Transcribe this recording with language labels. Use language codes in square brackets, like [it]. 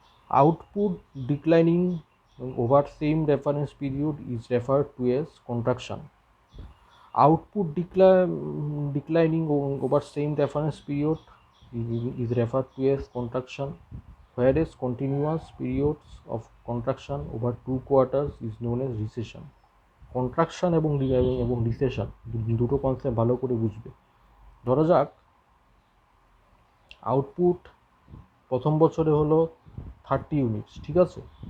[en] Output declining over same reference period is referred to as contraction. Output declining over same reference period is referred to as contraction, whereas continuous periods of contraction over 2 quarters is known as recession. [bn] Contraction এবং recession দুটো concept ভালো করে বুঝবে। ধরা যাক output প্রথম বছরে হলো 30 ইউনিটস, ঠিক আছে?